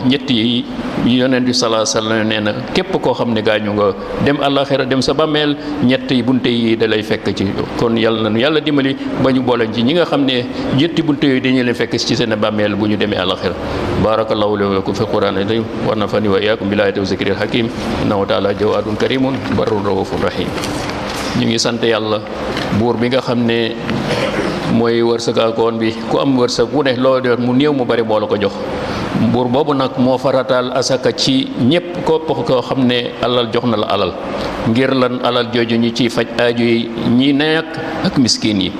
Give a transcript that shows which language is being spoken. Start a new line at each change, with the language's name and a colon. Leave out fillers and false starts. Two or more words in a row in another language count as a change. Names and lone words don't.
Wolof: ñett yi yonent bi
Arabic: صلى الله عليه وسلم
Wolof: nee na képp koo xam ne gaañu nga dem àllaxira dem sa bàmmeel ñett yi bunte yi da lay fekk ci. kon yàlla na nu yàlla dimbali ba ñu boole ci ñi nga xam ne ñetti bunte yooyu dañu leen fekk ci seen bàmmeel bu ñu demee àllaxira.
Arabic: بارك الله لي ولكم في القرآن العظيم ونفعني وإياكم بالآيات والذكر الحكيم إنه تعالى جواد كريم بر رؤوف رحيم.
Wolof: ñu ngi sant yàlla buur bi nga xam ne mooy wërsëgaakoon bi ku am wërsëg wu ne loo def mu néew mu bari moo la ko jox. buur boobu nag moo farataal asaka ci ñépp képp koo xam ne alal jox na la alal ngir lan alal jooju ñu ciy faj aaju yi ñi nekk ak miskin yi.